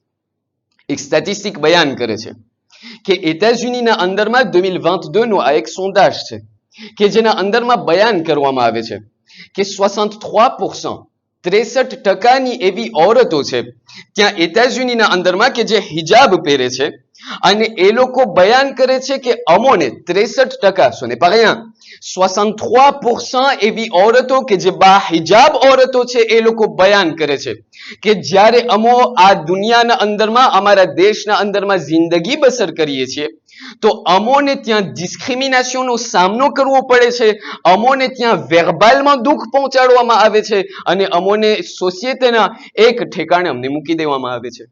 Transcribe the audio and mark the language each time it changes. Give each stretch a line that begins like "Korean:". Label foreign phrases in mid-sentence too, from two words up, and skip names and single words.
Gujarati: એક સ્ટેટિસ્ટિક બયાન કરે છે કે એતાઝયુનીના અંદરમાં 2022 નો આ એક સોંદાજ છે કે જેના અંદરમાં બયાન કરવામાં આવે છે કે 63% 63% એવી औरतो છે ત્યાં એતાઝયુનીના અંદરમાં કે જે હિજાબ પહેરે છે, અને એ લોકો બયાન કરે છે કે અમોને 63%,
French: ce n'est pas rien,
Gujarati: 63% એવી औरतो કે જે બાહિજાબ औरतो છે એ લોકો બયાન કરે છે કે જ્યારે અમો આ દુનિયાના અંદરમાં અમારા દેશના અંદરમાં જિંદગી બસર કરીએ છીએ તો અમોને ત્યાં ડિસ્ક્રિમિનેશનનો સામનો કરવો પડે છે, અમોને ત્યાં વેર્બાલમાં દુઃખ પહોંચાડવામાં આવે છે અને અમોને સોસાયટીના એક ઠેકાણે અમને મૂકી દેવામાં આવે છે.